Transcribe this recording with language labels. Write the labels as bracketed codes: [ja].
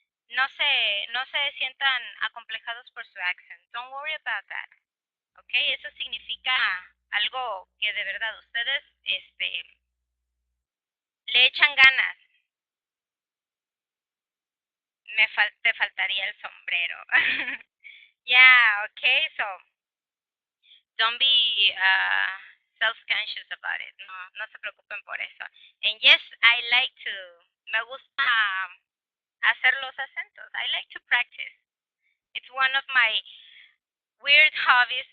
[es] No se sientan acomplejados por su accent. [en] Don't worry about that. [es] ¿Ok? Eso significa algo que de verdad ustedes le echan ganas. Te faltaría el sombrero. [en] Yeah, okay, so don't be self-conscious about it. [es] No, no se preocupen por eso. [en] And yes, I like to, [es] me gusta hacer los acentos. [en] I like to practice. It's one of my weird hobbies.